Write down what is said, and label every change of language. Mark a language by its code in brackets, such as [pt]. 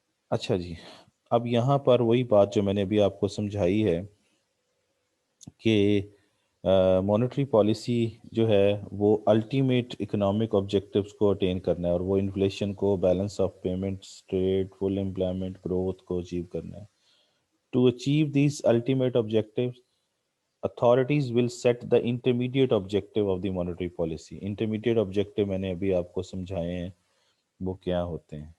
[ur] اچھا جی، اب یہاں پر وہی بات جو میں نے ابھی آپ کو سمجھائی ہے کہ مانیٹری پالیسی جو ہے وہ الٹیمیٹ اکنامک آبجیکٹیوز کو اٹین کرنا ہے، اور وہ انفلیشن کو، balance of payments, trade, full employment, growth کو اچیو کرنا ہے. [en] To achieve these ultimate objectives authorities will set the intermediate objective of the monetary policy. [ur] intermediate objective میں نے ابھی آپ کو سمجھائے ہیں وہ کیا ہوتے ہیں.